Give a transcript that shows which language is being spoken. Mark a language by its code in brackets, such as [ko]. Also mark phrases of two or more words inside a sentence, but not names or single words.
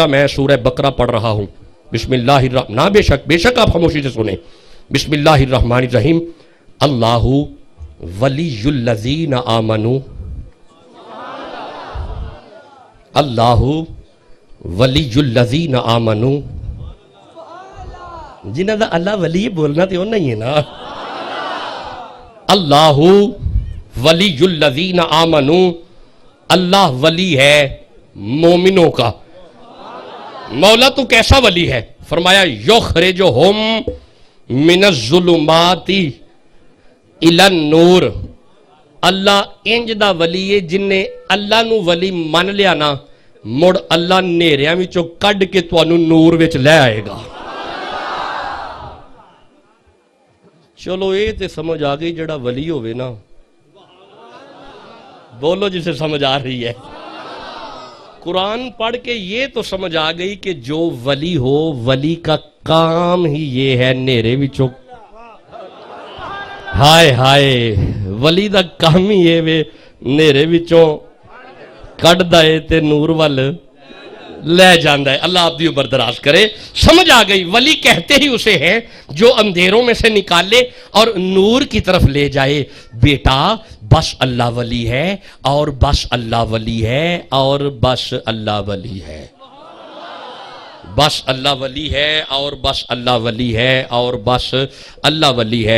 [ur] میں سورہ بقرہ پڑھ رہا ہوں. [ar] بسم اللہ الرحمن، [ur] نا بے شک آپ خاموشی سے سنیں. [ar] بسم اللہ الرحمن الرحیم. اللہ ولی الذین آمنوا، اللہ ولی الذین آمنوا. [pa] جنہاں دا اللہ ولی بولنا تے انہاں ہی ہے نا. [ar] اللہ ولی الذین آمنوا، [ur] اللہ ولی ہے مومنوں کا. مولا تو کیسا ولی ہے؟ [ar] فرمایا یخرجہم من الظلمات الی النور. [pa] اللہ انج دا ولی ہے جن نے اللہ نو ولی من لیا نا، مڑ اللہ نیریاں وچوں کڈ کے تانوں نور وچ لے آئے گا. چلو یہ تے سمجھ آ گئی جڑا ولی ہوئے نا. [ur] بولو جسے سمجھ آ رہی ہے. قرآن پڑھ کے یہ تو سمجھ آ گئی کہ جو ولی ہو، ولی کا کام ہی یہ ہے [pa] نیرے وچوں. ہائے ہائے، ولی دا کام ہی یہ وے نیرے وچوں کڈ دے تے نور وال لے جاندہ ہے. [ur] اللہ آپ دیو بردراز کرے. سمجھ آ گئی. ولی کہتے ہی اسے ہیں جو اندھیروں میں سے نکالے اور نور کی طرف لے جائے. بیٹا بس اللہ ولی ہے اور بس اللہ ولی ہے اور بس اللہ ولی ہے. بس اللہ ولی ہے اور بس اللہ ولی ہے اور بس اللہ ولی ہے.